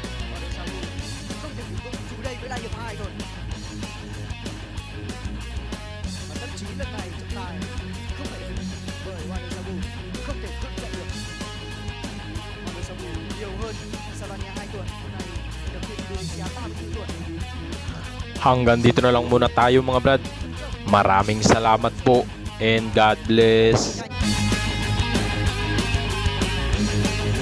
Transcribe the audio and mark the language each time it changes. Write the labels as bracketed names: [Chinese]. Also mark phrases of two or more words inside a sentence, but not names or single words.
[Vietnamese] Wanu Sabu không thể phục vụ dù đây mới là hiệp 2 thôi. Và thậm chí lần này trọng tài không phải dừng bởi Wanu Sabu không thể cưỡng dậy được. Wanu Sabu nhiều hơn Albania 2 tuổi. Hôm nay được người Indonesia 34 tuổi. [Filipino] Hanggang dito na lang muna tayo mga brad. Maraming salamat po [English] and God bless. [Vietnamese] Nhanh.